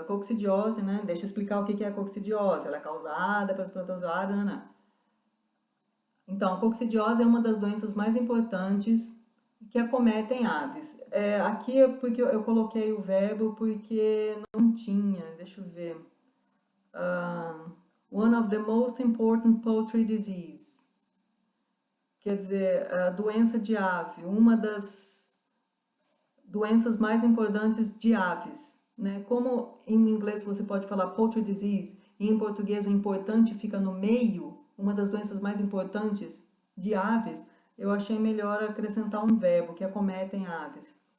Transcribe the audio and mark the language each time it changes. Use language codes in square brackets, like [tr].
[pt] A coccidiose, né? Deixa eu explicar o que é a coccidiose. Ela é causada pelos protozoários, né? Então, a coccidiose é uma das doenças mais importantes que acometem aves. Aqui é porque eu coloquei o verbo porque não tinha, deixa eu ver. [en] One of the most important poultry disease. [pt] Quer dizer, a doença de ave, uma das doenças mais importantes de aves. Né? Como em inglês você pode falar poultry disease, e em português o importante fica no meio, uma das doenças mais importantes de aves, eu achei melhor acrescentar um verbo, que acometem aves.